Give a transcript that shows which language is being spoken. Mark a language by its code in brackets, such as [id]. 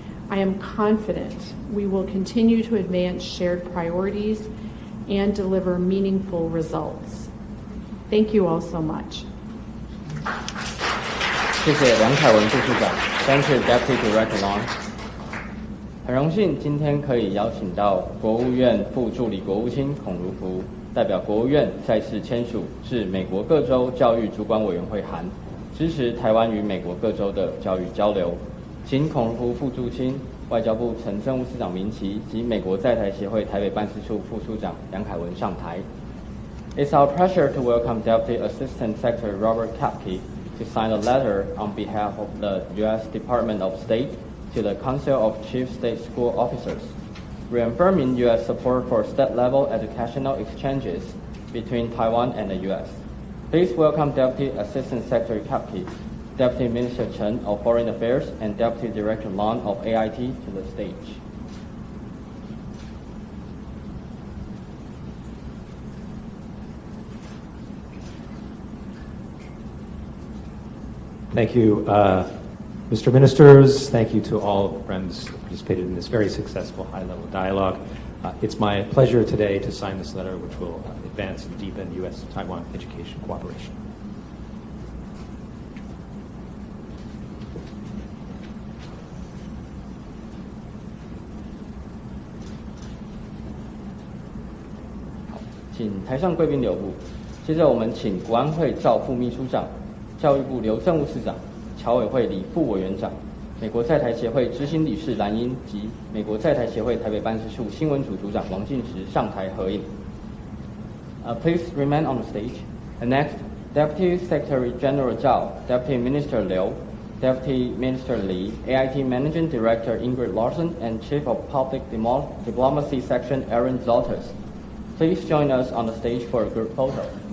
[en] I am confident we will continue to advance shared priorities and deliver meaningful results. Thank you all so much. [zh] 谢谢梁凯文副处长 [en] ，Thank you, Deputy Director Long。 [zh] 很荣幸今天可以邀请到国务院副助理国务卿孔如璞代表国务院再次签署致美国各州教育主管委员会函，支持台湾与美国各州的教育交流。请孔如璞副助卿、外交部前政务次长明祺及美国在台协会台北办事处副处长梁凯文上台。 [en] It's our pleasure to welcome Deputy Assistant Secretary Robert Koepcke to sign a letter on behalf of the U.S. Department of State to the Council of Chief State School Officers, reaffirming U.S. support for state-level educational exchanges between Taiwan and the U.S. Please welcome Deputy Assistant Secretary Koepcke, Deputy Minister Chen of Foreign Affairs, and Deputy Director Long of AIT to the stage. Thank you, Mr. Ministers. Thank you to all the friends who participated in this very successful high-level dialogue. It's my pleasure today to sign this letter, which will advance and deepen U.S.-Taiwan education cooperation. [zh] Thank 请台上贵宾留步。接着我们请国安会赵副秘书长、教育部刘政务次长、侨委会李副委员长、美国在台协会执行理事蓝鶯及美国在台协会台北办事处新闻组组长王进石上台合影。 [en] Please remain on the stage. And next, Deputy Secretary General Zhao, Deputy Minister Liu, Deputy Minister Li, AIT Managing Director Ingrid Larson, and Chief of Public Diplomacy Section Aaron Zolters. Please join us on the stage for a group photo.